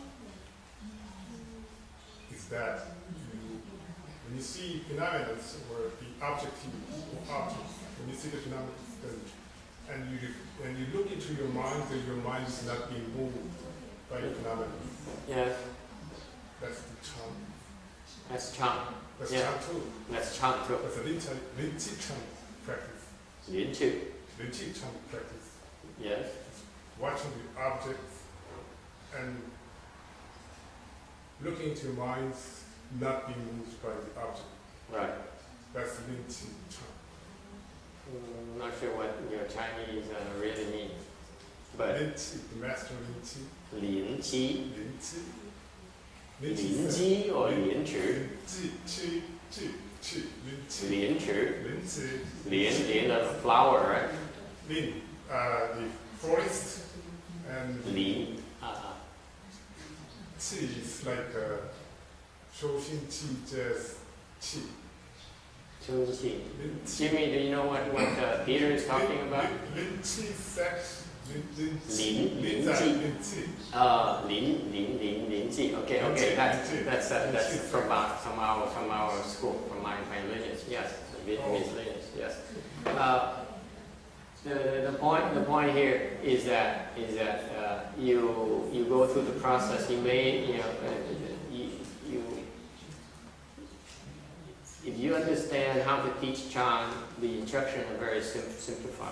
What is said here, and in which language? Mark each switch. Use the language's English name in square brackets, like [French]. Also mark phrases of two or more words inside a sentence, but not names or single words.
[English] Is that when you see phenomena or the object, when you see the phenomena, and you look into your mind, that your mind is not being moved by the phenomena. Yes. That's the Chan. That's Chan. That's Yeah. Chan too. That's Chan too. That's a Lin Chi Chan practice. Lin Chi. Lin Chi Chan practice. Yes. Watching the objects and looking into your minds, not being moved by the object. Right. That's Lin Chi Chan. I'm not sure what your Chinese really means, but Lin Chi, the master Lin Chi. Lin Qi, Lin Chi. Lin said- Ji or Lin Chi? Lin Chi, Chi, Lin Chi. Lin Chi. Lin Chi. Lin, the flower, right? Lin, the forest, and Lin. Qi is like Shouxin Qi, just Qi. Chu Qi. Lin Qi. Jimmy, do you know what Peter is talking about? Lin Qi sex. Lin Lin Qi. Qi. Lin Qi. Lin Ji. Okay. That's from our school, from my lineage. Yes, the Vietnamese lineage. Yes. The point here is that you go through the process. You may if you understand how to teach Chan, the instructions are very simplified.